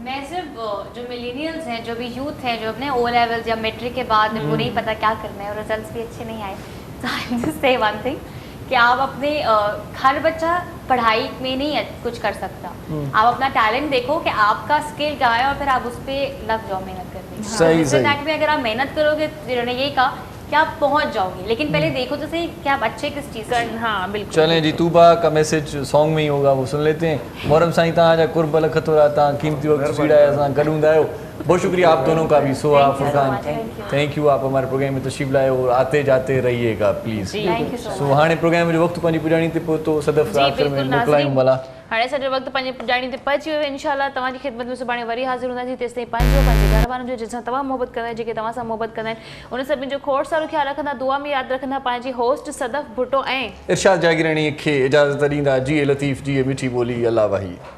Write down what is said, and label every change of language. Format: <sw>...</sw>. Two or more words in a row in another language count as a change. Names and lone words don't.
<ur>میں صرف جو ملینیئلز ہیں، جو بھی یوتھ ہیں، جو اپنے او لیولز یا میٹرک کے بعد ان کو نہیں پتا کیا کرنا ہے اور رزلٹس بھی اچھے نہیں آئے، تو</ur> <en>I am just say one thing</en> <ur>کہ آپ اپنے ہر بچہ پڑھائی میں نہیں کچھ کر سکتا. آپ اپنا ٹیلنٹ دیکھو کہ آپ کا سکل کیا ہے، اور پھر آپ اس پر لگ جاؤ محنت کرنے. صحیح، صحیح. میں اگر آپ محنت کرو گے، جنہوں نے یہی کہا کہ آپ پہنچ جاؤ گے، لیکن پہلے دیکھو تو صحیح کہ آپ اچھے کس چیز سے. ہاں بالکل. چلیں جی، طوبیٰ کا میسج سانگ میں ہی ہوگا، وہ سن لیتے ہیں.</ur> <sd>मोहरम साईं तव्हांजा कुर्ब लख थोरा, तव्हां कीमती वक्त सीड़ाया असां गॾु हूंदा आहियो।</sd> <ur>بہت شکریہ آپ دونوں کا بھی، سہا، فرقان,</ur> <en>Thank you,</en> <ur>آپ ہمارے پروگرام میں تشریف لائے اور آتے جاتے رہیے گا پلیز.</ur> <en>Thank you so</en> <sd>सो हाणे प्रोग्राम जो वक्त पंहिंजी पुॼाणी ते पहुतो, सदफ़ जी आख़िर में बिल्कुल मोकिलायूं भला। हाणे असांजो वक़्तु पंहिंजे पुॼाणी ते पहुची वियो आहे। इंशाल्लाह तव्हांजी ख़िदमत में सुभाणे वरी हाज़िर हूंदासीं। तेसिताईं पंहिंजे घर वारनि जो जंहिंसां तव्हां मोहबत कंदा आहियो, जेके तव्हां सां मोहबत कंदा आहिनि, उन सभिनी जो खोड़ सारो ख़्यालु रखंदा, दुआ में यादि रखंदा। पंहिंजी होस्ट सदफ़ भुट्टो ऐं इरशाद जागीरानी खे इजाज़त ॾींदा। जी लतीफ़ जी मिठी ॿोली, अल्लाह वाही।</sd>